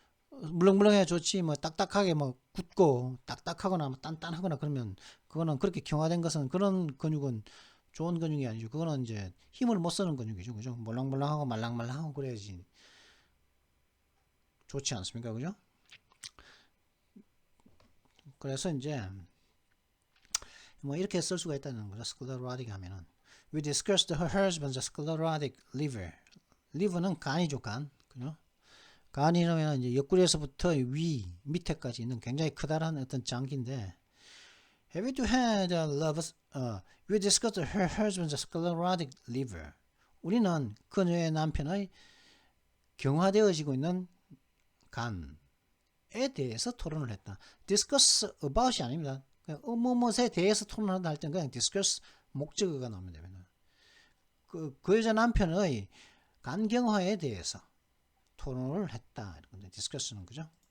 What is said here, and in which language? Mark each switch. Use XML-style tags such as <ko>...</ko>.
<ko>물렁물렁해야 좋지. 딱딱하게 굳고 딱딱하거나 단단하거나 그러면 그거는, 그렇게 경화된 것은, 그런 근육은 좋은 근육이 아니죠. 그거는 이제 힘을 못 쓰는 근육이죠, 그죠? 몰랑몰랑하고 말랑말랑하고 그래야지 좋지 않습니까, 그죠? 그래서 이제 이렇게 쓸 수가 있다는 거죠.</ko> <en>sclerotic 하면은 we discussed her husband's sclerotic liver.</en> <ko>liver는 간이죠, 간. 그죠? 간이라면 이제 옆구리에서부터 밑에까지 있는 굉장히 크다란 어떤 장기인데,</ko> <en>have you had a love? We discussed her husband's sclerotic liver.</en> <ko>우리는 그녀의 남편의 경화되어지고 있는 간에 대해서 토론을 했다. discuss about이 아닙니다. 무엇에 대해서 토론한다 할 때는 그냥 discuss 목적어가 나오면 됩니다. 그 여자 남편의 간경화에 대해서 토론을 했다. discuss는 그죠?</ko>